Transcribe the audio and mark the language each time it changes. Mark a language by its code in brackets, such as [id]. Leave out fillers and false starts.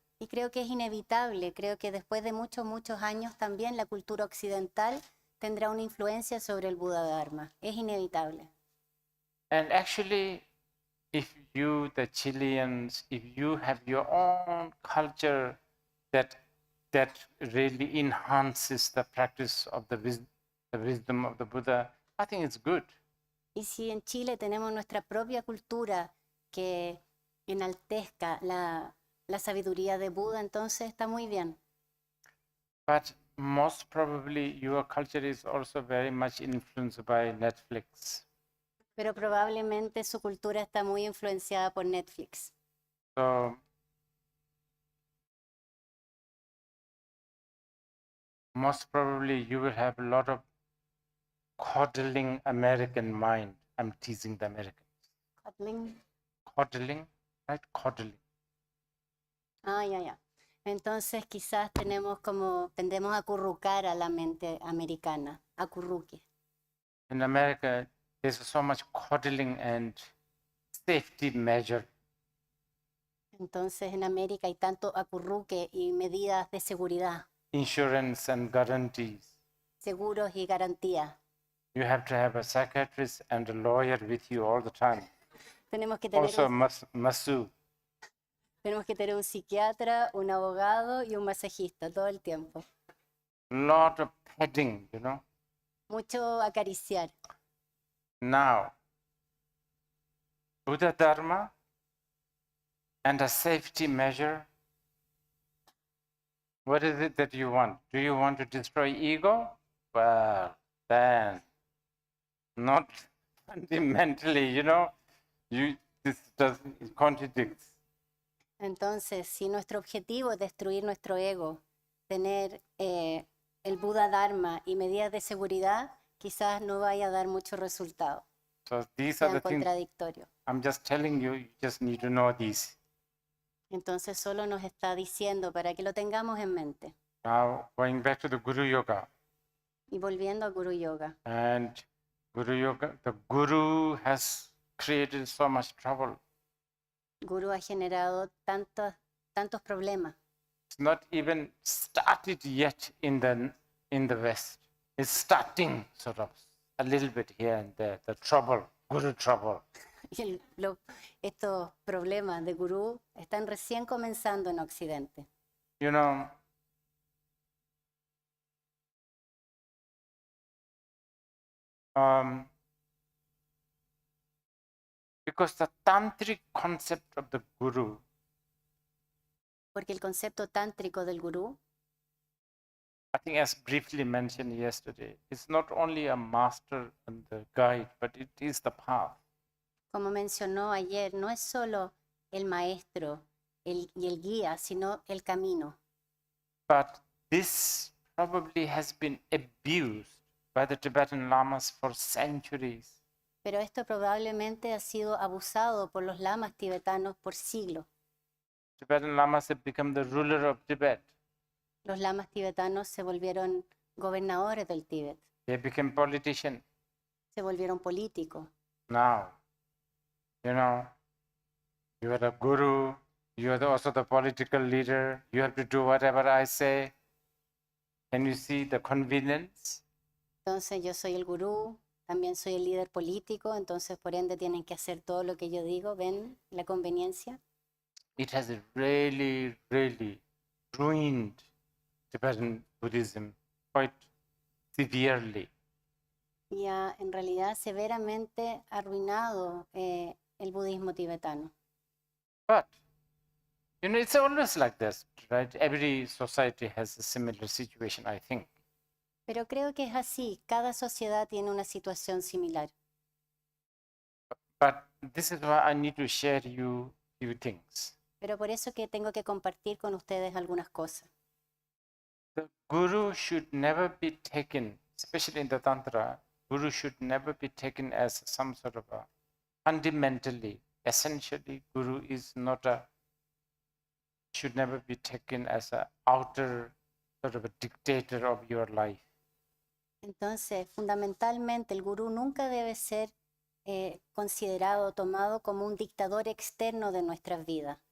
[es] Y creo que es inevitable, creo que después de muchos años también la cultura occidental tendrá una influencia sobre el Buda Dharma. Es inevitable. [en] And actually, if you, the Chileans, if you have your own culture that really enhances the practice of the wisdom of the Buddha, I think it's good. [es] Y si en Chile tenemos nuestra propia cultura que enaltezca la sabiduría de Buda, entonces está muy bien. [en] But most probably your culture is also very much influenced by Netflix. [es] Pero probablemente su cultura está muy influenciada por Netflix. [en] So most probably you will have a lot of coddling American mind. I'm teasing the Americans. Coddling. Coddling, right? Coddling. [es] Ah, ya. Entonces quizás tendemos a acurrucar a la mente americana, acurruque. [en] In America, there's so much coddling and safety measure. [es] Entonces en América hay tanto acurruque y medidas de seguridad, [en] Insurance and guarantees. [es] seguros y garantías. [en] You have to have a psychiatrist and a lawyer with you all the time. [es] Tenemos que tener [en] Also, masseur. [es] Tenemos que tener un psiquiatra, un abogado y un masajista todo el tiempo. [en] Lot of petting, you know. [es] Mucho acariciar. [en] Now, Buddha Dharma and a safety measure. What is it that you want? Do you want to destroy ego? Well, then, not fundamentally, you know. This it contradicts. [es] Entonces, si nuestro objetivo es destruir nuestro ego, tener el Buda Dharma y medidas de seguridad, quizás no vaya a dar mucho resultado. [en] So these are [es] Sean [en] the things [es] contradictorios. [en] I'm just telling you, you just need to know these. [es] Entonces solo nos está diciendo para que lo tengamos en mente. [en] Now, going back to the Guru Yoga. [es] Y volviendo a Guru Yoga. [en] And Guru Yoga, the Guru has created so much trouble. [es] Guru ha generado tantos problemas. [en] It's not even started yet in the West. It's starting sort of a little bit here and there, the trouble, Guru trouble. [es] Y estos problemas de Guru están recién comenzando en Occidente. [en] You know, because the tantric concept of the Guru [es] Porque el concepto tántrico del Gurú, [en] I think as briefly mentioned yesterday, it's not only a master and the guide, but it is the path. [es] como mencionó ayer, no es solo el maestro y el guía, sino el camino. [en] But this probably has been abused by the Tibetan lamas for centuries. [es] Pero esto probablemente ha sido abusado por los lamas tibetanos por siglos. [en] Tibetan lamas have become the ruler of Tibet. [es] Los lamas tibetanos se volvieron gobernadores del Tíbet, [en] They became politicians. [es] se volvieron políticos. [en] Now, you know, you are a guru, you are also the political leader, you have to do whatever I say. Can you see the convenience? [es] Entonces yo soy el gurú, también soy el líder político, entonces por ende tienen que hacer todo lo que yo digo. ¿Ven la conveniencia? [en] It has really, really ruined Tibetan Buddhism quite severely. [es] Y ha en realidad severamente arruinado el budismo tibetano. [en] But, you know, it's always like this, right? Every society has a similar situation, I think. [es] Pero creo que es así, cada sociedad tiene una situación similar. [en] But this is why I need to share you few things. [es] Pero por eso que tengo que compartir con ustedes algunas cosas. [en] The guru should never be taken, especially in the Tantra, guru should never be taken as some sort of a fundamentally, essentially, guru is not a, should never be taken as a outer sort of a dictator of your life. [es] Entonces, fundamentalmente, el gurú nunca debe ser considerado, tomado como un dictador externo de nuestras vidas.